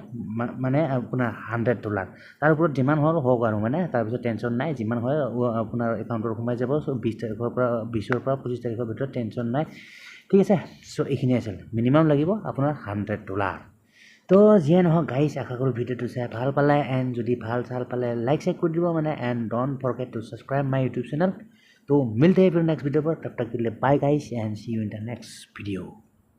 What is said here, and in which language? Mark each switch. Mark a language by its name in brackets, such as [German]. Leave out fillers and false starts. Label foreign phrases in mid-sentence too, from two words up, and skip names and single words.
[Assamese] মানে আপোনাৰ $100 তাৰ ওপৰত যিমান হওক আৰু মানে তাৰপিছত টেনশ্যন নাই যিমান হয় আপোনাৰ একাউণ্টত সোমাই যাব চ' 20ৰ পৰা 25 তাৰিখৰ ভিতৰত টেনশ্যন নাই ঠিক আছে চ' এইখিনি আছিল মিনিমাম লাগিব আপোনাৰ $100 তো যিয়ে নহওক গাইজ আশা কৰোঁ ভিডিঅ'টো চাই ভাল পালে এণ্ড যদি ভাল পালে লাইক কৰি দিব মানে [English] and don't forget to subscribe my YouTube channel [Hindi] तो मिलते हैं फिर [English] next video [Hindi] पर तब तक के लिए [English] bye guys and see you in the next video